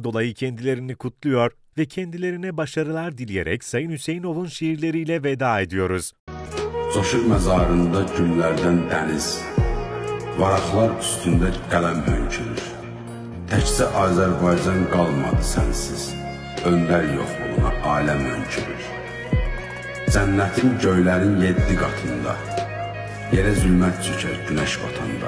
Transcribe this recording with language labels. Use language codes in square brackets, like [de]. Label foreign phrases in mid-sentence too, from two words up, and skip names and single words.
[tr] dolayı kendilerini kutluyor ve kendilerine başarılar dileyerek Sayın Hüseyinov'un şiirleriyle veda ediyoruz. [az] Coşur məzarında güllərdən dəniz, varaqlar üstündə qələm hönkürür. Təkcə Azərbaycan qalmadı sənsiz, öndər yoxluğuna aləm hönkürür. Cənnətin göylərin 7 qatında, yerə zülmət çökər günəş batanda.